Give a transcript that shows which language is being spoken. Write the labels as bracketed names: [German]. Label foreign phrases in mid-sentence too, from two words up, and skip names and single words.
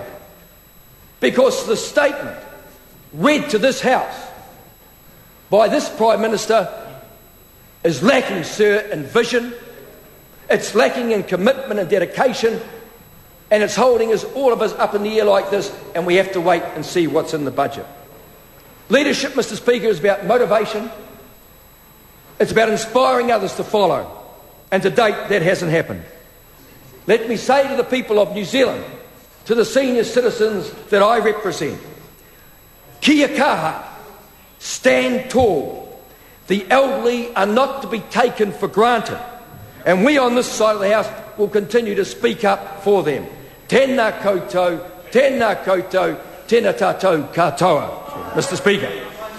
[English] Because the statement read to this House by this Prime Minister is lacking, sir, in vision, it's lacking in commitment and dedication, and it's holding us, all of us, up in the air like this, and we have to wait and see what's in the budget. Leadership, Mr. Speaker, is about motivation. It's about inspiring others to follow. And to date, that hasn't happened. Let me say to the people of New Zealand, to the senior citizens that I represent, [Māori] kia kaha, [English] stand tall. The elderly are not to be taken for granted. And we on this side of the House will continue to speak up for them. [Māori] Tēnā koutou, tēnā koutou, tēnā tātou katoa, [English] Mr. Speaker.